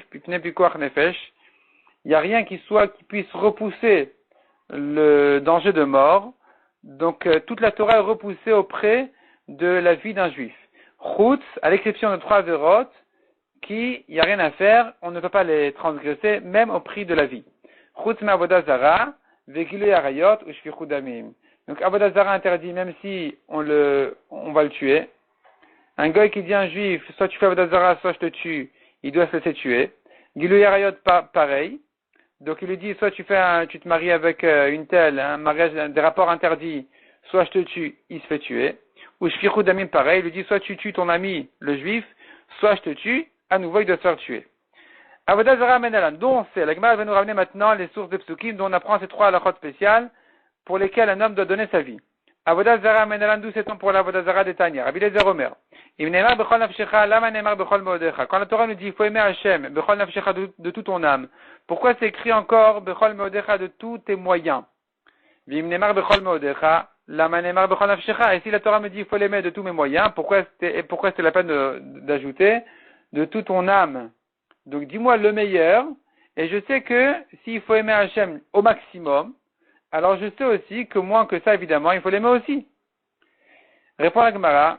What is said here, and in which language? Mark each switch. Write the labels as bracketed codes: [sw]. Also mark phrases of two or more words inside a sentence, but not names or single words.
[fr] Il n'y a rien qui puisse repousser le danger de mort. Donc, toute la Torah est repoussée auprès de la vie d'un juif. Chutz, à l'exception de 3 avérotes, il n'y a rien à faire, on ne peut pas les transgresser, même au prix de la vie. [he] חוץ מעבודה זרה, וגילוי עריות, ושפיכות דמים. [fr] Donc, [he] עבודה זרה [fr] interdit, même si on va le tuer. Un goy qui dit à un juif, soit tu fais [he] עבודה זרה, [fr] soit je te tue, il doit se laisser tuer. [he] גילוי עריות, [fr] pareil. Donc il lui dit, soit tu te maries avec une telle, un mariage, des rapports interdits, soit je te tue, il se fait tuer. Ou [he] שפיכות דמים, [fr] pareil, il lui dit, soit tu tues ton ami, le juif, soit je te tue, à nouveau il doit se faire tuer. [he] עבודה זרה מנלן, [fr] dont c'est, la Gemara va nous ramener maintenant les sources de psukim, dont on apprend ces 3 halakhot spéciales, pour lesquelles un homme doit donner sa vie. [he] עבודה זרה מנלן, [fr] d'où c'est-on pour l' [he] עבודה זרה [fr] des Tanya, Rabbi Eliezer Omer. Quand la Torah nous dit il faut aimer Hachem, [he] בכל נפשך, [fr] de toute ton âme, pourquoi c'est écrit encore [he] בכל מאודך, [fr] de tous tes moyens? [he] ואם נאמר בכל מאודך, למה נאמר בכל נפשך. [fr] Et si la Torah me dit il faut l'aimer de tous mes moyens, pourquoi c'était la peine d'ajouter de toute ton âme? Donc dis-moi le meilleur, et je sais que s'il faut aimer Hachem au maximum, alors je sais aussi que moins que ça, évidemment, il faut l'aimer aussi. Répond la Gemara.